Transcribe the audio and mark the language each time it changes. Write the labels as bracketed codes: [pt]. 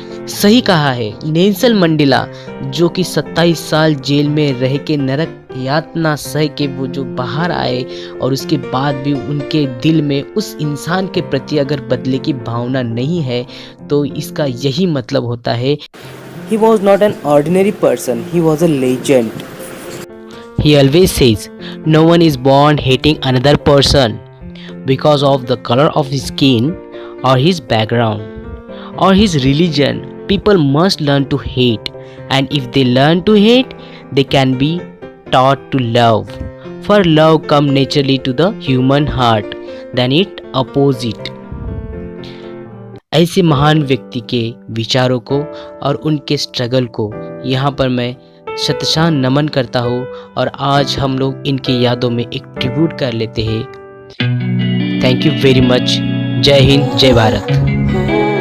[hi] सही कहा है नेल्सन मंडेला, जो कि 27 साल जेल में रह के नरक यातना सह के वो जो बाहर आए और उसके बाद भी उनके दिल में उस इंसान के प्रति अगर बदले की भावना नहीं है तो इसका यही मतलब होता है [en] he was not an ordinary person, he was a legend. He always says, no one is born hating another person because of the color of his skin or his background or his religion. People must learn to hate, and if they learn to hate, they can be taught to love. For love comes naturally to the human heart than it opposite. [hi] ऐसे महान व्यक्ति के विचारों को और उनके struggle को यहाँ पर मैं शतशाह नमन करता हूँ और आज हम लोग इनकी यादों में एक ट्रिब्यूट कर लेते हैं। [en] Thank you very much. [hi] जय हिंद, जय भारत।